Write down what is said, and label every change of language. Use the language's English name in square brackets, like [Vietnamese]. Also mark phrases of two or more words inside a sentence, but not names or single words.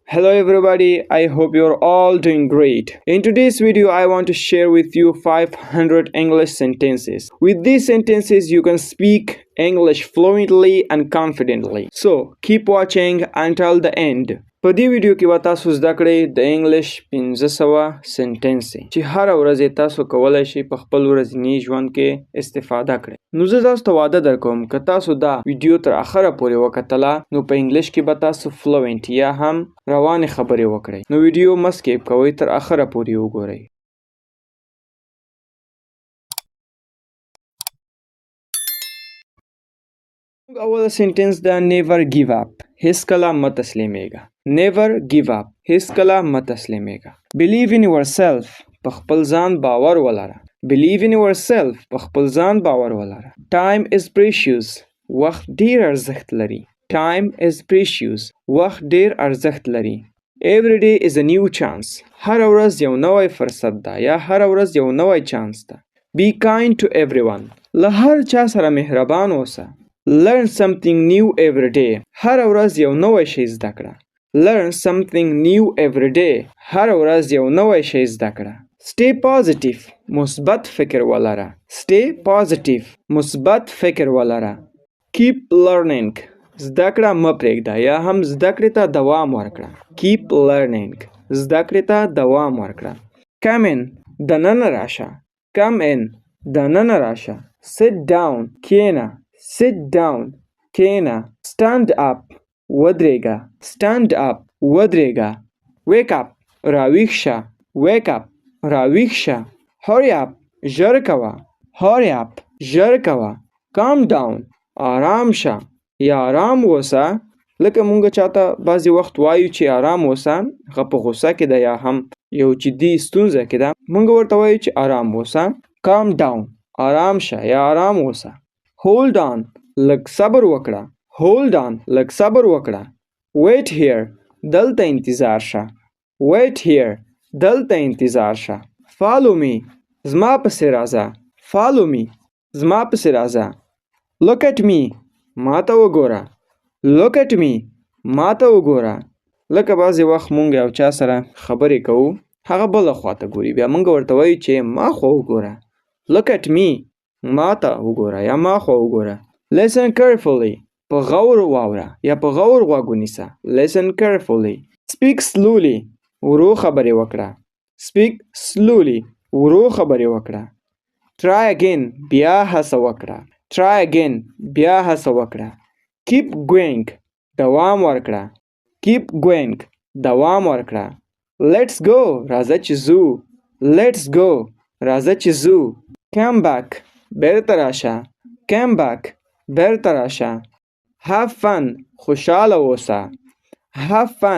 [English] Hello everybody, I hope you're all doing great. In today's video, I want to share with you 500 English sentences. With these sentences, you can speak English fluently and confidently. So, keep watching until the end. [Pashto] په دې ویډیو کې به تاسو زده کړئ د انګلیش 1500 سنټنسې چې هر ورځ تاسو کولای شئ په خپل ورځني ژوند کې استفاده کړئ. نو زه تاسو ته وعده درکوم که تاسو دا ویډیو تر اخره پورې وکتله نو په انګلیش کې به تاسو فلوئنټ یا هم روانې خبرې وکړئ. نو ویډیو مه سکیپ کوئ، تر اخره پورې وګورئ. اول سنټنس دا [English] never give up. [Pashto] هیڅ کله مه تسلیمیږه. [English] Never give up. [Pashto] هیڅ کله مه تسلیمیږه. [English] Believe in yourself. [Pashto] په خپل ځان باور ولره. [English] Believe in yourself. [Pashto] په خپل ځان باور ولره. [English] Time is precious. [Pashto] وخت ډیر ارزښت لري. [English] Time is precious. [Pashto] وخت ډیر ارزښت لري. [English] Every day is a new chance. [Pashto] هر ورځ یو نوی فرصت ده یا هر ورځ یو نوی چانس ده. [English] Be kind to everyone. [Pashto] له هر چا سره مهربان اوسه. [English] Learn something new every day. [Pashto] هر ورځ یو نوی شی زده کړه. [English] Learn something new every day. [Pashto] هر ورځ یو نوی شی زده کړه. [English] Stay positive. [Pashto] مثبت فکر ولره. [English] Stay positive. [Pashto] مثبت فکر ولره. [English] Keep learning. [Pashto] زده کړه مه پرېږده یا هم زده کړې ته دوام ورکړه. [English] Keep learning. [Pashto] زده کړې ته دوام ورکړه. [English] Come in. [Pashto] دننه راشه. [English] Come in. [Pashto] دننه راشه. [English] Sit down. کښېنه. Sit down. کښېنه. Stand up. ودرېږه. Stand up. ودرېږه. Wake up. [Pashto] راویښ شه. [English] Wake up. [Pashto] راویښ شه. [English] Hurry up. [Pashto] ژر کوه. [English] Hurry up. [Pashto] ژر کوه. [English] Calm down. [Pashto] آرام شه یا آرام اوسه. لکه مونږ چاته بعضې وخت وایو چې آرام اوسه، هغه په غوسه کې ده یا هم یو جدي ستونزه کې ده، مونږ ورته وایو چې آرام اوسه. [English] Calm down. [Pashto] آرام شه یا آرام اوسه. [English] Hold on. [Pashto] لږ صبر وکړه. [English] Hold on. [Pashto] لږ صبر وکړه. [English] Wait here. [Pashto] دلته انتظار شه. [English] Wait here. [Pashto] دلته انتظار شه. [English] Follow me. [Pashto] زما پسې راځه. [English] Follow me. [Pashto] زما پسې راځه. [English] Look at me. [Pashto] ما ته وګوره. [English] Look at me. [Pashto] ما ته وګوره. لکه بعضې وخت مونږ یو چا سره خبرې کوو، هغه بله خواته ګوري، بیا مونږ ورته وایو چې ما خوا وګوره. [English] Look at me. [Pashto] ما ته وګوره یا ما خوا وګوره. [English] Listen carefully. [Pashto] په غور واوره یا په غور غوږ ونیسه. [English] Listen carefully. Speak slowly. [Pashto] ورو خبرې وکړه. [English] Speak slowly. [Pashto] ورو خبرې وکړه. [English] Try again. [Pashto] بیا هڅه وکړه. [English] Try again. [Pashto] بیا هڅه وکړه. [English] Keep going. [Pashto] دوام ورکړه. [English] Keep going. [Pashto] دوام ورکړه. [English] Let's go. [Pashto] راځه چې ځو. [English] Let's go. [Pashto] راځه چې ځو. [English] Come back. [Pashto] بیرته راشه. [English] Come back. [Pashto] بیرته راشه. [English] Have fun. [Pashto] خوشحاله اوسه. [English] Have fun.